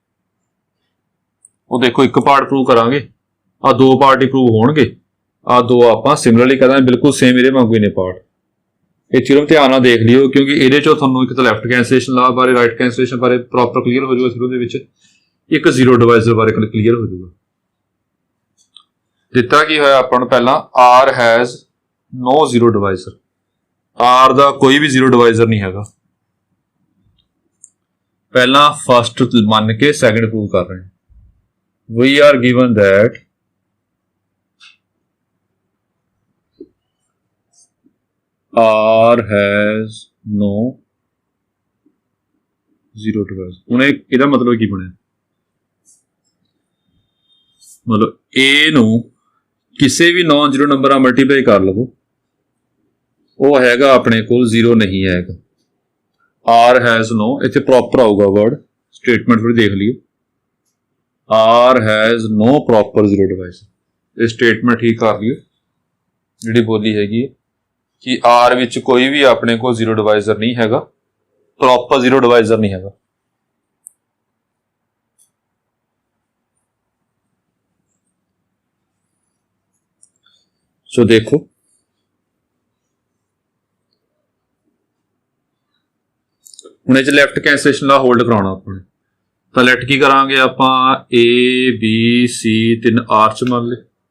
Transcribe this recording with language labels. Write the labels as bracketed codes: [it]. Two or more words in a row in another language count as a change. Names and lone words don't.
[pa] ਉਹ ਦੇਖੋ ਇੱਕ [en] part prove [pa] ਕਰਾਂਗੇ, ਆ 2 ਪਾਰਟ ਹੀ ਪ੍ਰੂਵ ਹੋਣਗੇ, ਆ 2 ਆਪਾਂ ਸਿਮਿਲਰਲੀ ਕਰਾਂਗੇ, ਬਿਲਕੁਲ ਸੇਮ ਇਹਦੇ ਵਾਂਗੂ ਹੀ ਨੇ ਪਾਰਟ। ਇਹ ਥਿਊਰਮ ਧਿਆਨ ਨਾਲ ਦੇਖ ਲਿਓ, ਕਿਉਂਕਿ ਇਹਦੇ ਚੋਂ ਤੁਹਾਨੂੰ ਇੱਕ ਤਾਂ [en] left cancellation law [pa] ਬਾਰੇ, [en] right cancellation [pa] ਬਾਰੇ [en] proper clear [pa] ਹੋ ਜਾਊਗਾ ਥਿਊਰਮ ਦੇ ਵਿੱਚ, ਇੱਕ [en] zero divisor [pa] ਬਾਰੇ ਕਲੀਅਰ ਹੋ ਜਾਊਗਾ। ਦਿੱਤਾ ਕੀ ਹੋਇਆ ਆਪਾਂ ਨੂੰ ਪਹਿਲਾਂ, [en] R has no zero divisor, [pa] R ਦਾ ਕੋਈ ਵੀ [en] zero divisor [pa] ਨਹੀਂ ਹੈਗਾ। ਪਹਿਲਾਂ ਫਸਟ ਮੰਨ ਕੇ [en] second prove [pa] ਕਰ ਰਹੇ ਹਾਂ। [en] We are given that R has no zero divisor। [pa] ਹੁਣ ਇਹਦਾ ਮਤਲਬ ਕੀ ਬਣਿਆ? ਮਤਲਬ A ਨੂੰ ਕਿਸੇ ਵੀ [en] non zero number [pa] ਨਾਲ ਮਲਟੀਪਲਾਈ ਕਰ ਲਵੋ, ਉਹ ਹੈਗਾ ਆਪਣੇ ਕੋਲ ਜ਼ੀਰੋ ਨਹੀਂ ਹੈਗਾ। [en] R has no, [pa] ਇੱਥੇ ਪ੍ਰੋਪਰ ਆਊਗਾ [en] word, statement [pa] ਫਿਰ ਦੇਖ ਲਿਓ। [en] R has no proper zero divisor। [pa] ਇਹ ਸਟੇਟਮੈਂਟ ਠੀਕ ਕਰ ਲਿਓ ਜਿਹੜੀ ਬੋਲੀ ਹੈਗੀ ਕਿ R ਵਿੱਚ ਕੋਈ ਵੀ ਆਪਣੇ ਕੋਲ [en] zero divisor [pa] ਨਹੀਂ ਹੈਗਾ, [en] proper zero divisor [pa] ਨਹੀਂ ਹੈਗਾ। ਸੋ ਦੇਖੋ ਹੁਣ ਇਹ 'ਚ [en] left cancellation law hold [pa] ਕਰਾਉਣਾ ਆਪਾਂ ਨੇ, ਤਾਂ ਲੈਟ ਕੀ ਕਰਾਂਗੇ ਆਪਾਂ, A B C 3 R 'ਚ ਮੰਨ ਲਏ।